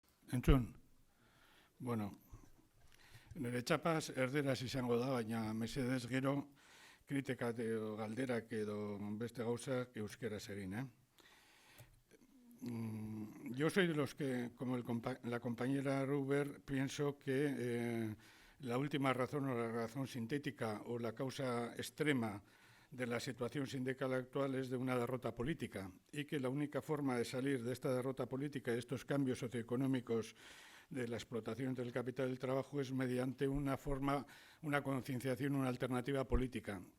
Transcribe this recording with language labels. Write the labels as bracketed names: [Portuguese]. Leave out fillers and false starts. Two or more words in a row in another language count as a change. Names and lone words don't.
[Basque] Entzun, bueno, nire txapaz erderaz izango da, baina mesedez gero kritikat edo galderak edo beste gauzak euskeraz egin, [Spanish] Yo soy de los que, como la compañera Ruber, pienso que la última razón o la razón sintética o la causa extrema de la situación sindical actual es de una derrota política y que la única forma de salir de esta derrota política y de estos cambios socioeconómicos de la explotación del capital del trabajo es mediante una concienciación, una alternativa política.